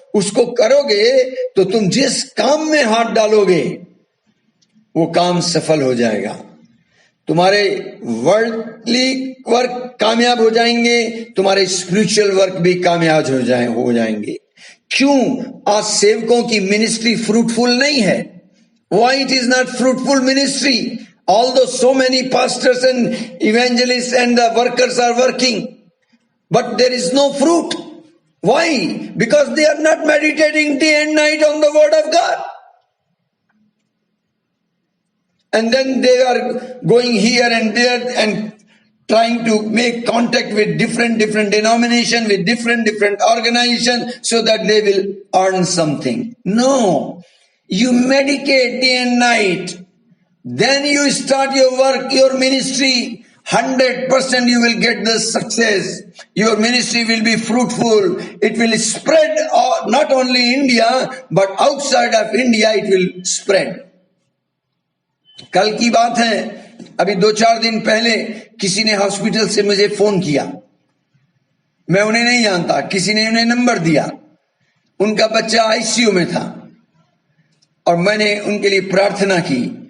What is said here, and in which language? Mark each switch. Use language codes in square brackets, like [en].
[hi] उसको करोगे तो तुम जिस काम में हाथ डालोगे वो काम सफल हो जाएगा। तुम्हारे वर्ल्डली वर्क कामयाब हो जाएंगे, तुम्हारे स्पिरिचुअल वर्क भी कामयाब हो जाएंगे। क्यों आज सेवकों की मिनिस्ट्री फ्रूटफुल नहीं है? [en] Why it is not fruitful ministry? Although so many pastors and evangelists and the workers are working, but there is no fruit. Why? Because they are not meditating day and night on the word of God. And then they are going here and there and trying to make contact with different denomination, with different organization, so that they will earn something. No. You meditate day and night. Then you start your work, your ministry. 100% you will get the success. Your ministry will be fruitful. It will spread not only India, but outside of India it will spread. [hi] कल की बात है, अभी 2-4 दिन पहले किसी ने hospital से मुझे फोन किया। मैं उन्हें नहीं जानता, किसी ने उन्हें नंबर दिया। उनका बच्चा आईसीयू में था और मैंने उनके लिए प्रार्थना की।